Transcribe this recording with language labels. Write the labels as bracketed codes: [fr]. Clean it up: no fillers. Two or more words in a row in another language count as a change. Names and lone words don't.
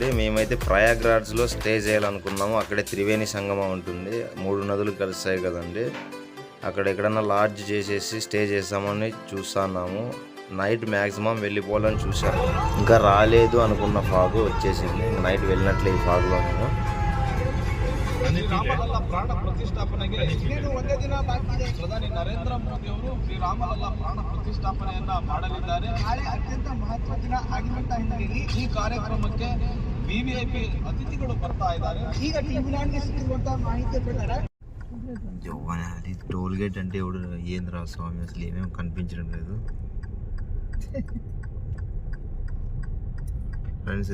[te] మేమైతే ప్రయాగ్రాజ్లో స్టే చేయాలనుకున్నాము. అక్కడే త్రివేణి సంగమం ఉంటుంది, 3 నదులు కలుస్తాయి కదండి. అక్కడ ఎక్కడన్నా లాడ్జ్ చేసేసి స్టే చేస్తామని చూస్తున్నాము. నైట్ మ్యాక్సిమం వెళ్ళిపోవాలని చూసాము. ఇంకా రాలేదు అనుకున్న ఫాగ్ వచ్చేసింది. నైట్ వెళ్ళినట్లే ఈ ఫాగ్లో మేము. [kn] ಶ್ರೀರಾಮಲಲ್ಲ ಪ್ರಾಣ ಪ್ರತಿಷ್ಠಾಪನೆಗೆ ಇನ್ನೇನು ಒಂದೇ ದಿನ ಬಾಕಿ ಇದೆ. ಪ್ರಧಾನಿ ನರೇಂದ್ರ ಮೋದಿ ಅವರು ಶ್ರೀರಾಮಲಲ್ಲ ಪ್ರಾಣ ಪ್ರತಿಷ್ಠಾಪನೆಯನ್ನ ಮಾಡಲಿದ್ದಾರೆ. ನಾಳೆ ಅತ್ಯಂತ ಮಹತ್ವ ದಿನ ಆಗಿರುವಂತ ಹಿನ್ನೆಲೆಯಲ್ಲಿ ಈ ಕಾರ್ಯಕ್ರಮಕ್ಕೆ ವಿವಿಐಪಿ ಅತಿಥಿಗಳು ಬರ್ತಾ ಇದ್ದಾರೆ. ಈಗ ಟಿವಿಲಾಂಡ್ಗೆ ಸಿಕ್ಕಿರುವಂತಹ ಮಾಹಿತಿ ಪ್ರಕಾರ [te] అది టోల్ గేట్ అంటే ఎవడు ఏంద్రా స్వామి అసలు ఏమేమి కనిపించడం లేదు ఫ్రెండ్స్.